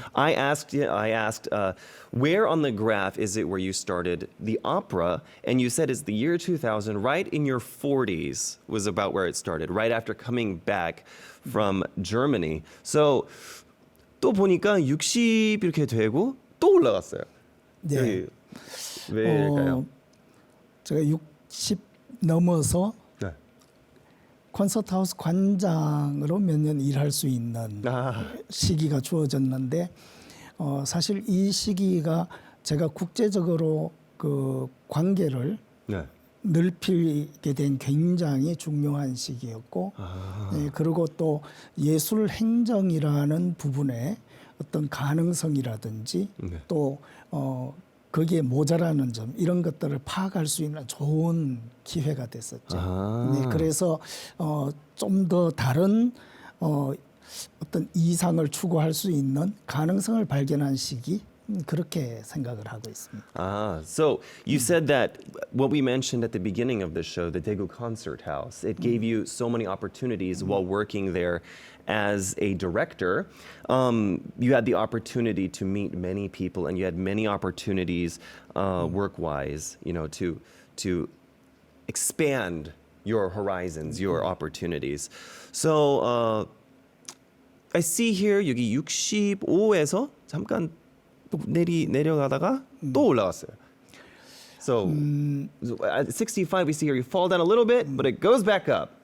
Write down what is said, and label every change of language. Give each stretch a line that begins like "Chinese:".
English: I asked, where on the graph is it where you started the opera? And you said it's the year 2000, right in your 40s was about where it started, right after coming back from Germany.
Korean: So 또 보니까 60 이렇게 되고 또 올라갔어요. 네. 여기 왜일까요? 제가 60 넘어서 네. 콘서트 하우스 관장으로 몇 년 일할 수 있는 시기가 주어졌는데 사실 이 시기가 제가 국제적으로 그 관계를 네. 넓히게 된 굉장히 중요한 시기였고 예, 그리고 또 예술 행정이라는 부분에 어떤 가능성이라든지 네. 또 거기에 모자라는 점 이런 것들을 파악할 수 있는 좋은 기회가 됐었죠. 네, 그래서 좀 더 다른 어떤 이상을 추구할 수 있는 가능성을 발견한 시기 그렇게 생각을 하고 있습니다.
English: So you said that what we mentioned at the beginning of the show, the Daegu Concert House, it gave you so many opportunities while working there as a director. You had the opportunity to meet many people, and you had many opportunities work-wise, you know, to expand your horizons, your opportunities. So I see here
Korean: 여기 65에서 잠깐 또 내려가다가 또 올라갔어요.
English: So at 65 we see here you fall down a little bit, but it goes back up.